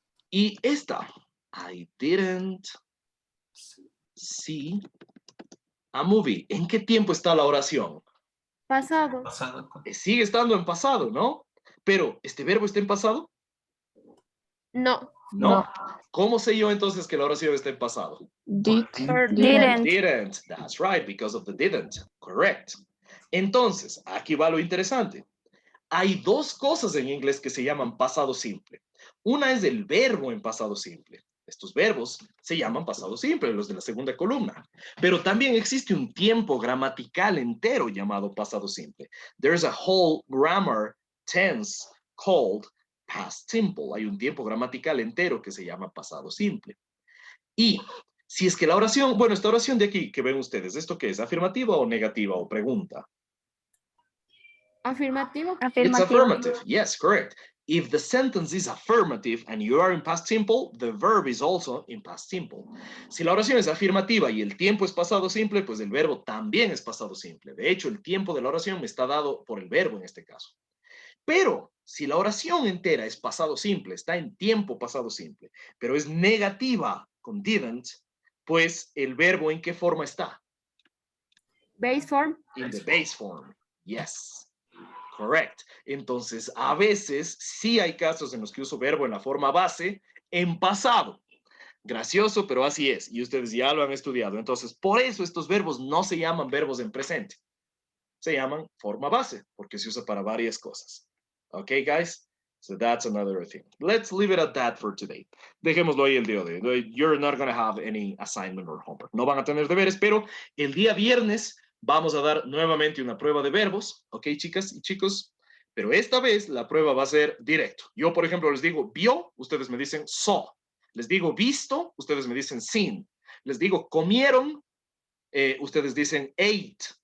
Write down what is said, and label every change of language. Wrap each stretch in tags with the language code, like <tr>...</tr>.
<es>Y esta,</es> <en>I didn't see a movie.</en> <es>¿En qué tiempo está la oración? Pasado. Pasado. Sigue estando en pasado, ¿no? Pero, ¿este verbo está en pasado? No. No. ¿Cómo sé yo entonces que la oración está en pasado?</es> <en>Didn't. Didn't. That's right, because of the didn't. Correct.</en> <es>Entonces, aquí va lo interesante. Hay dos cosas en inglés que se llaman pasado simple. Una es el verbo en pasado simple. Estos verbos se llaman pasado simple, los de la segunda columna. Pero también existe un tiempo gramatical entero llamado pasado simple.</es> <en>There's a whole grammar tense called past simple.</en> <es>Hay un tiempo gramatical entero que se llama pasado simple. Y si es que la oración, bueno, esta oración de aquí que ven ustedes, ¿esto qué es? ¿Afirmativa o negativa o pregunta? Afirmativo.</es> <en>It's affirmative. Yes, correct. If the sentence is affirmative and you are in past simple, the verb is also in past simple.</en> <es>Si la oración es afirmativa y el tiempo es pasado simple, pues el verbo también es pasado simple. De hecho, el tiempo de la oración me está dado por el verbo en este caso. Pero si la oración entera es pasado simple, está en tiempo pasado simple, pero es negativa con didn't, pues el verbo ¿en qué forma está?</es> <en>Base form. In the base form. Yes. Correct.</en> <es>Entonces, a veces sí hay casos en los que uso verbo en la forma base en pasado. Gracioso, pero así es. Y ustedes ya lo han estudiado. Entonces, por eso estos verbos no se llaman verbos en presente. Se llaman forma base, porque se usa para varias cosas.</es> <en>Okay, guys? So that's another thing. Let's leave it at that for today.</en> <es>Dejémoslo ahí el día de hoy.</es> <en>You're not going to have any assignment or homework.</en> <es>No van a tener deberes, pero el día viernes vamos a dar nuevamente una prueba de verbos, ¿ok, chicas y chicos? Pero esta vez la prueba va a ser directo. Yo, por ejemplo, les digo vio, ustedes me dicen saw. Les digo visto, ustedes me dicen seen. Les digo comieron, ustedes dicen ate.</es>